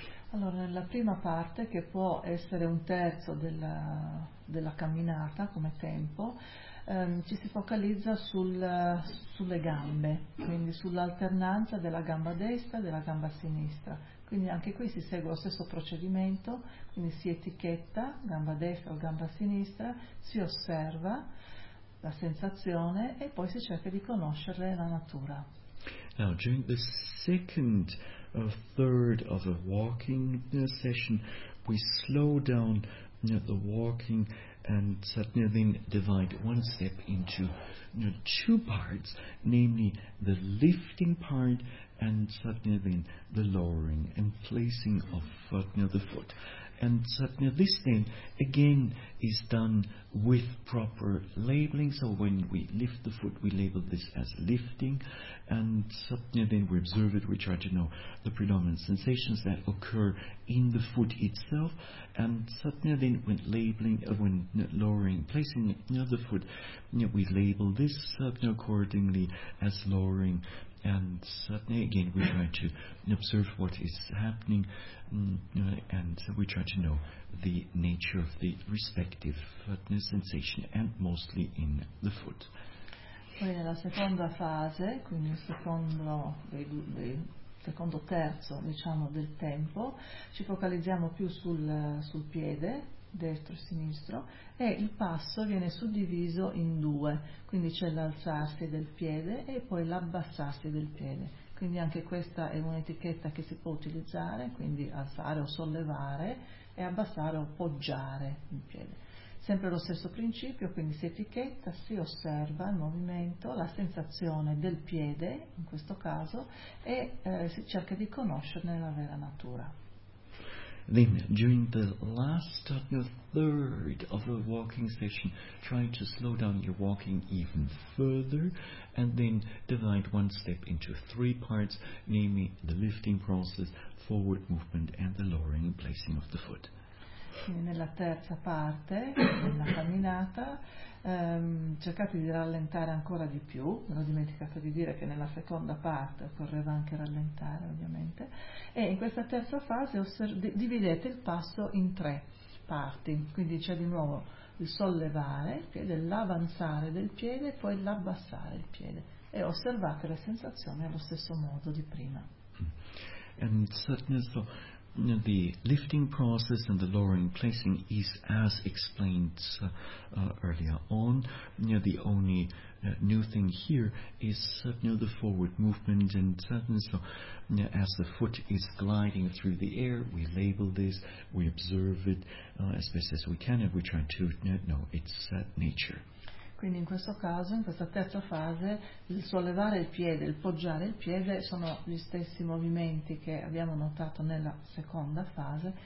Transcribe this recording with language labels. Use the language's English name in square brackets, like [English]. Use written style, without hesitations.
[Italian] Allora, nella prima parte, che può essere un terzo della camminata come tempo, ci si focalizza sulle gambe, quindi sull'alternanza della gamba destra e della gamba sinistra. Quindi anche qui si segue lo stesso procedimento, quindi si etichetta gamba destra o gamba sinistra, si osserva la sensazione e poi si cerca di conoscerle la natura. [English] Now, during the second or third of a walking session, we slow down the walking and then divide one step into two parts, namely the lifting part and then the lowering and placing of the foot. And this then again is done with proper labeling. So when we lift the foot, we label this as lifting, and then we observe it, we try to know the predominant sensations that occur in the foot itself. And then when labeling, when lowering, placing the foot, we label this accordingly as lowering. And suddenly again we try to observe what is happening, and we try to know the nature of the respective sensation, and mostly in the foot. [Italian] Poi nella seconda fase, quindi il secondo terzo, diciamo, del tempo, ci focalizziamo più sul piede destro e sinistro, e il passo viene suddiviso in due, quindi c'è l'alzarsi del piede e poi l'abbassarsi del piede. Quindi anche questa è un'etichetta che si può utilizzare, quindi alzare o sollevare e abbassare o poggiare il piede. Sempre lo stesso principio, quindi si etichetta, si osserva il movimento, la sensazione del piede in questo caso, e si cerca di conoscerne la vera natura. [English] Then, during the last third of a walking session, try to slow down your walking even further, and then divide one step into three parts, namely the lifting process, forward movement, and the lowering and placing of the foot. [Italian] nella terza parte della camminata, cercate di rallentare ancora di più. Me l'ho dimenticato di dire che nella seconda parte occorreva anche rallentare, ovviamente. E in questa terza fase dividete il passo in tre parti, quindi c'è di nuovo il sollevare, che è l'avanzare del piede, poi l'abbassare il piede, e osservate le sensazioni allo stesso modo di prima. [English] And certainly so, the lifting process and the lowering placing is as explained earlier on. The only new thing here is the forward movement, and certainly so, as the foot is gliding through the air, we label this, we observe it as best as we can, and we try to know its nature. [Italian] Quindi in questo caso, in questa terza fase, il sollevare il piede, il poggiare il piede sono gli stessi movimenti che abbiamo notato nella seconda fase.